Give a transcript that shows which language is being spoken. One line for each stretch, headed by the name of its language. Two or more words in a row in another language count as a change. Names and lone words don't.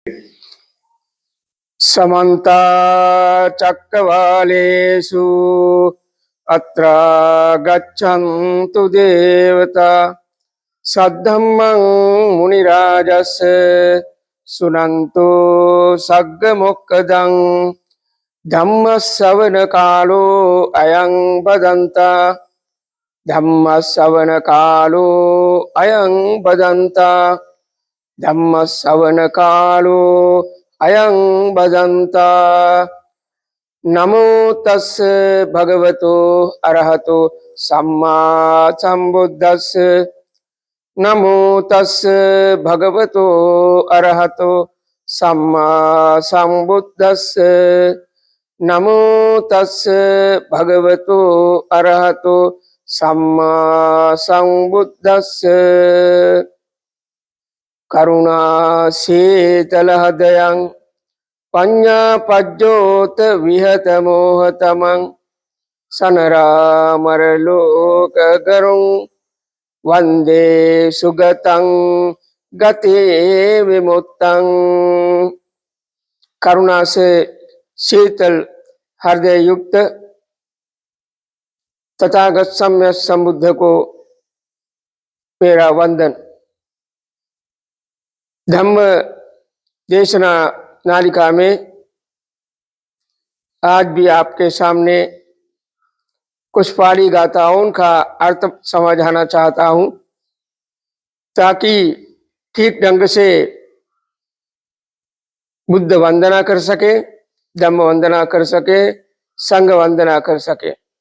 Pali: समन्ता चक्रवालेषु अत्र गच्छन्तु देवता सद्धम्मं मुनिराजस्य सुनन्तु सग्गमुक्कदं धम्मश्रवणकालो अयं बदन्ता धम्मश्रवणकालो अयं बदन्ता धम्मश्रवणकालो अयं बदन्ता। नमो तस्से भगवतो अरहतो सम्मा सम्बुद्धस्से नमो तस्से भगवतो अरहतो सम्मा सम्बुद्धस्से नमो तस्से भगवतो अरहतो सम्मा सम्बुद्धस्से। करुणा शीतलहृदयं पञ्चपज्योत विहत मोहतमं सनरामरलोकगरुं वन्दे सुगतं गते विमुक्तं।
Hindi: करुणा से शीतल हृदय युक्त तथागत सम्यक संबुद्ध को मेरा वंदन। धम्म देशना नालिका में आज भी आपके सामने कुछ पाली गाथाओं का अर्थ समझाना चाहता हूं, ताकि ठीक ढंग से बुद्ध वंदना कर सके, धम्म वंदना कर सके, संघ वंदना कर सके।